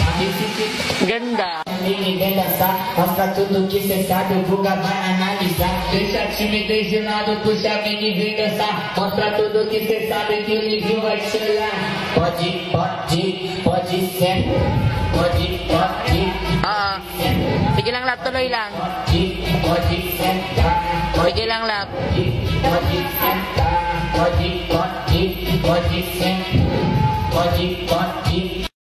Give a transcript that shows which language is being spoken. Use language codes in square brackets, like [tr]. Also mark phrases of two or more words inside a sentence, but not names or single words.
[tl] Ganda. [pt] Vem dançar, mostra tudo que cê sabe, o Guga vai analisar. Deixa a timidez de lado, puxa a mina e vem dançar. Mostra tudo que cê sabe, que o Livinho vai te olhar. Pode, pode, pode ser. Pode, pode. [tl] Sige lang, lap. Tuloy lang. [pt] Pode, pode sentar. [tl] Sige lang, lap. [pt] Pode sentar. Pode, pode, pode sentar. Pode, pode,